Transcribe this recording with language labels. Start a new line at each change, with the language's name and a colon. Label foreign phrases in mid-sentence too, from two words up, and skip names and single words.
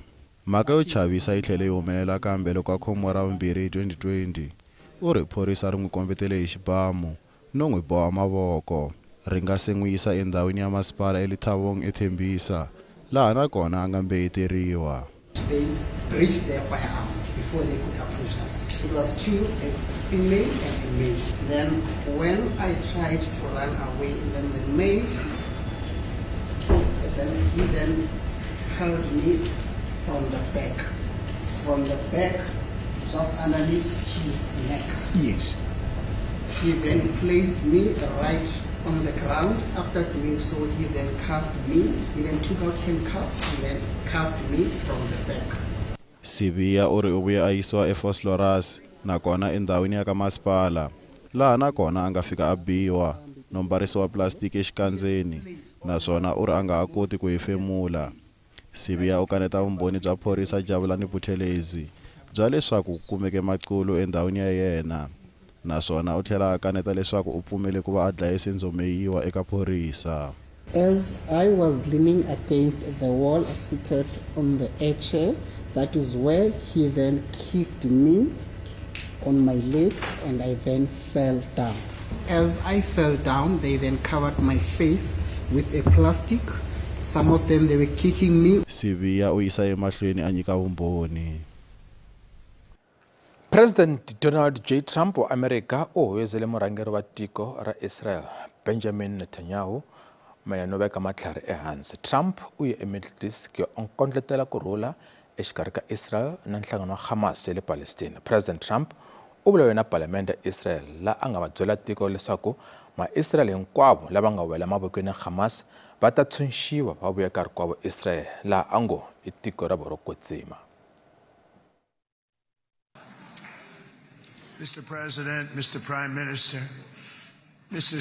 Tsonga: Mhaka yo chavisa yi tlhele yi humelela kambe loko a khomiwa ra vumbirhi hi 2020, u ri phorisa ri n'wi kombetele hi xibamu no n'wi boha mavoko, ri nga se n'wi yisa endhawini ya masipala eLethabong eThembisa, laha na kona a nga mbeyeteriwa.
English: They breached their firearms before they could approach us. It was two, a female and a male. Then when I tried to run away, then the male, he then held me from the back. From the back, just underneath his neck. Yes. He then placed me right on the ground. After doing so, he then cuffed me. He then took out handcuffs and then cuffed me from the back.
Tsonga: Sibiya u ri u vuye a yisiwa eVosloorus nakona endhawini ya ka masipala, laha na kona a nga fika a biwa no mbarisiwa plastiki exikandzeni, naswona u ri a nga ha koti ku hefemula. Sibiya u kaneta vumbhoni bya phorisa Jabulani Buthelezi bya leswaku ku kumeke maculo endhawini ya yena, naswona u tlhela a kaneta leswaku u pfumele ku va a dlaye Senzo Meyiwa eka phorisa.
English: As I was leaning against the wall, seated on the air chair, that is where he then kicked me on my legs and I then fell down. As I fell down, they then covered my face with a plastic. Some of them, they were kicking me.
Tsonga: Sibiya u yisa emahlweni a nyika vumbhoni. President Donald J. Trump wa Amerika u hoyozele murhangeri wa tiko ra Israel Benjamin Netanyahu mayelana no veka matlhari ehansi. Trump u ye eMiddle East ku kondletela kurhula exikarhi ka Israel na nhlangano wa Hamas le Palestina. President Trump u vulavule na Parliament ya Israel la a nga va byela tiko leswaku ma-Israel hinkwavo lava nga wela mavokweni ya Hamas va ta tshunxiwa va vuya nkarhi kwavo Israel laha a ngo i tiko ra vona ro kwetsima.
English: Mr. President, Mr. Prime Minister, Mr.